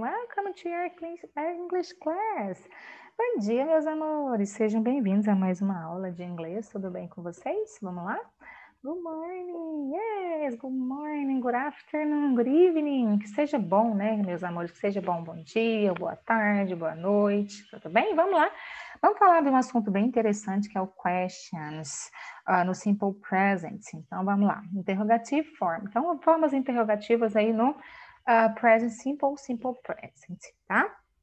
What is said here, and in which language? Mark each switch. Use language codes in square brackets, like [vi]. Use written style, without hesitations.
[en] Welcome to your English class. [pt] Bom dia, meus amores. Sejam bem-vindos a mais uma aula de inglês. Tudo bem com vocês? Vamos lá? [en] Good morning. Yes, good morning, good afternoon, good evening. [pt] Que seja bom, né, meus amores? Que seja bom dia, boa tarde, boa noite. Tudo bem? Vamos lá. Vamos falar de um assunto bem interessante que é o questions no simple present. Então, vamos lá. [en] Interrogative form. [pt] Então, formas interrogativas aí no present simple present, tá?